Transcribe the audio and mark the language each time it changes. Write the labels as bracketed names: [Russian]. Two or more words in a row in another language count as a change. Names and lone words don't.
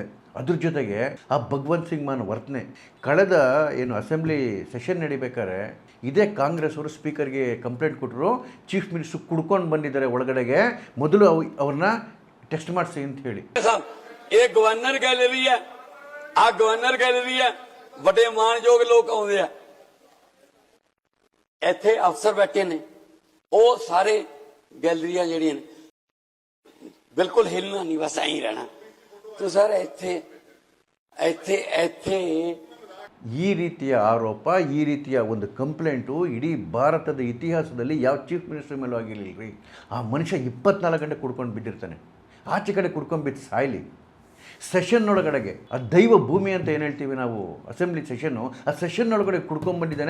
[Kannada] ಅದ್ರ ಜೊತೆಗೆ ಆ ಭಗವಂತ್ ಸಿಂಗ್ ಮಾನ್ ವರ್ತನೆ, ಕಳೆದ ಏನು [English] assembly session [Kannada] ನಡಿಬೇಕಾದ್ರೆ ಇದೇ ಕಾಂಗ್ರೆಸ್ ಅವರು ಸ್ಪೀಕರ್ಗೆ ಕಂಪ್ಲೇಂಟ್ ಕೊಟ್ಟರು, [English] chief minister [Kannada] ಕುಡ್ಕೊಂಡು ಬಂದಿದ್ದಾರೆ ಒಳಗಡೆಗೆ, ಮೊದಲು ಅವ್ರನ್ನ ಟೆಸ್ಟ್ ಮಾಡಿಸಿ ಅಂತ ಹೇಳಿ. [English] governor gallery [Punjabi] ਹੈ, ਆ [English] governor gallery [Punjabi] ਹੈ, ਵੱਡੇ ਮਾਨਯੋਗ ਲੋਕ ਆਉਂਦੇ ਆ, ਇੱਥੇ ਅਫਸਰ ਬੈਠੇ ਨੇ, ਉਹ ਸਾਰੇ ਗੈਲਰੀਆਂ ਜਿਹੜੀਆਂ ਨੇ ਬਿਲਕੁਲ ਹਿੱਲਣਾ ਨਹੀਂ, ਬਸ ਐਂ ਹੀ ਰਹਿਣਾ. ਤੇ ਸਰ ਇੱਥੇ [Kannada] ಈ ರೀತಿಯ ಆರೋಪ, ಈ ರೀತಿಯ ಒಂದು ಕಂಪ್ಲೇಂಟು ಇಡೀ ಭಾರತದ ಇತಿಹಾಸದಲ್ಲಿ ಯಾವ [English] chief minister [Kannada] ಮೇಲೂ ಆಗಿರಲಿಲ್ಲ ರೀ. ಆ ಮನುಷ್ಯ 24 ಗಂಟೆ ಕುಡ್ಕೊಂಡು ಬಿದ್ದಿರ್ತಾನೆ, ಆಚೆ ಕಡೆ ಕುಡ್ಕೊಂಡು ಬಿದ್ದು ಸಾಯ್ಲಿ. ಸೆಷನ್ ಒಳಗಡೆಗೆ ಆ ದೈವ ಭೂಮಿ ಅಂತ ಏನು ಹೇಳ್ತೀವಿ ನಾವು, [English] assembly session, [Kannada] ಆ ಸೆಷನ್ ಒಳಗಡೆ ಕುಡ್ಕೊಂಡ್ಬಂದಿದ್ದಾನೆ.